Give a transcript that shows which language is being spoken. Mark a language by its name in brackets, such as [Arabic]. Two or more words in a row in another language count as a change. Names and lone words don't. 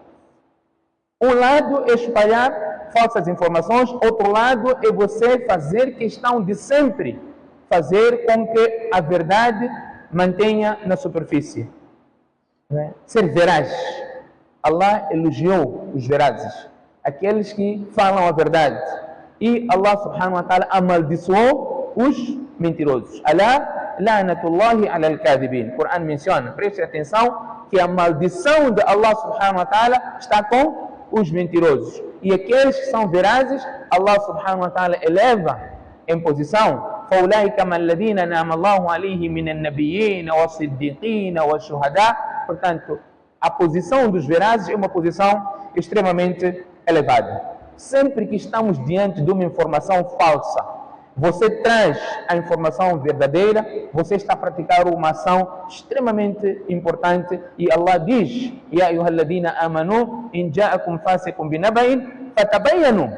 [Portuguese] Um lado é espalhar falsas informações, outro lado é você fazer questão de sempre fazer com que a verdade mantenha na superfície. Ser veraz. Allah elogiou os verazes, aqueles que falam a verdade. E Allah [Arabic] سبحانه وتعالى [Portuguese] amaldiçoou os mentirosos. [Arabic] ألا لعنة الله على الكاذبين. [Portuguese] O Corão menciona, preste atenção, que a maldição de Allah [Arabic] سبحانه وتعالى [Portuguese] está com os mentirosos. E aqueles que são verazes, Allah [Arabic] سبحانه وتعالى [Portuguese] eleva em posição. [Arabic] فَأُولَٰئِكَ مَا الَّذِينَ نَعَمَ اللَّهُ عَلَيْهِمْ مِنَ النَّبِيِّينَ وَالصِّدِّيقِينَ وَالشُّهَدَاءِ. [Portuguese] Portanto, a posição dos verazes é uma posição extremamente elevada. Sempre que estamos diante de uma informação falsa, você traz a informação verdadeira, você está a praticar uma ação extremamente importante. E Allah diz: [Arabic] يا أيها الذين آمنوا إن جاءكم فاسق بنبإ فتبينوا.